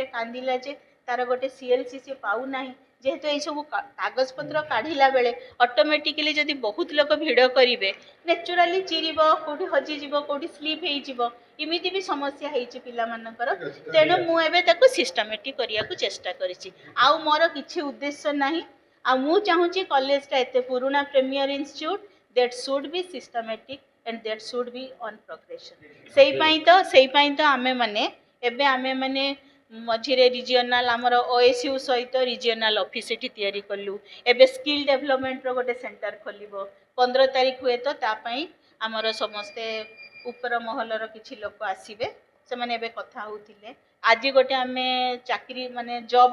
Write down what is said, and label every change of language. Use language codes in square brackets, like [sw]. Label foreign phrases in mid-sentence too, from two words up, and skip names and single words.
[or] କାନ୍ଦିଲା ଯେ ତାର ଗୋଟେ CLC ସେ ପାଉନାହିଁ ଯେହେତୁ ଏଇସବୁ କାଗଜପତ୍ର କାଢ଼ିଲା ବେଳେ ଅଟୋମେଟିକାଲି ଯଦି ବହୁତ ଲୋକ ଭିଡ଼ କରିବେ ନ୍ୟାଚୁରାଲି ଚିରିବ କେଉଁଠି ହଜିଯିବ କେଉଁଠି ସ୍ଲିପ୍ ହେଇଯିବ ଏମିତି ବି ସମସ୍ୟା ହେଇଛି ପିଲାମାନଙ୍କର ତେଣୁ ମୁଁ ଏବେ ତାକୁ ସିଷ୍ଟମେଟିକ୍ କରିବାକୁ ଚେଷ୍ଟା କରିଛି ଆଉ ମୋର କିଛି ଉଦ୍ଦେଶ୍ୟ ନାହିଁ ଆଉ ମୁଁ ଚାହୁଁଛି କଲେଜଟା ଏତେ ପୁରୁଣା [en] premier institute that should be systematic and that should be on progression [or] ସେଇପାଇଁ ତ ଆମେମାନେ ମଝିରେ ରିଜିଓନାଲ ଆମର OSU ସହିତ [en] regional office [or] ଏଠି ତିଆରି କଲୁ ଏବେ [en] skill development [or] ଗୋଟେ ସେଣ୍ଟର ଖୋଲିବ 15 ତାରିଖ ହୁଏ ତ ତା ପାଇଁ ଆମର ସମସ୍ତେ ଉପର ମହଲର କିଛି ଲୋକ ଆସିବେ ସେମାନେ ଏବେ କଥା ହେଉଥିଲେ ଆଜି ଗୋଟେ ଆମେ ଚାକିରି ମାନେ ଜବ୍